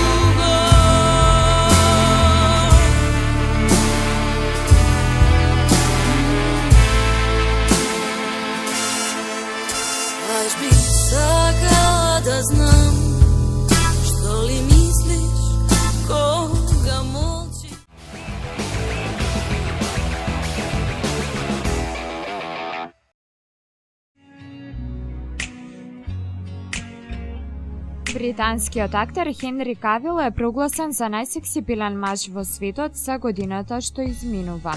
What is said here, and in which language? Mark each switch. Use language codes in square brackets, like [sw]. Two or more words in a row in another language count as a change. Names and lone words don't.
[mk] Baš bih sakala da znam što li misliš, koga molčiš. Британскиот актер Хенри Кавил е прогласен за најсексипилен маж во светот за годината што изминува.